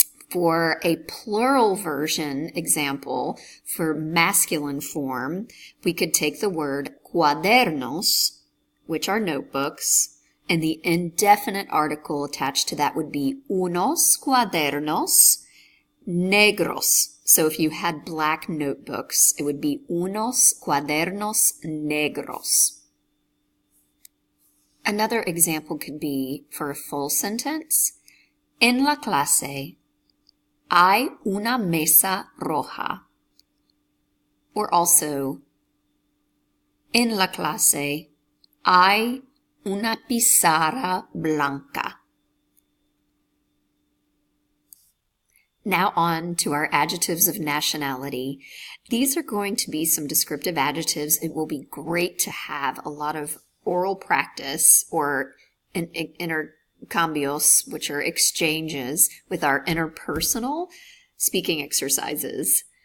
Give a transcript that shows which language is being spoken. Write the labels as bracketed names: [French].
[English] For a plural version example, for masculine form, we could take the word cuadernos, which are notebooks, and the indefinite article attached to that would be [Spanish] unos cuadernos negros. [English] So if you had black notebooks, it would be [Spanish] unos cuadernos negros. [English] Another example could be for a full sentence. [Spanish] En la clase hay una mesa roja. [English] Or also, [Spanish] en la clase hay una pizarra blanca. [English] Now on to our adjectives of nationality. These are going to be some descriptive adjectives. It will be great to have a lot of oral practice or intercambios, which are exchanges with our interpersonal speaking exercises.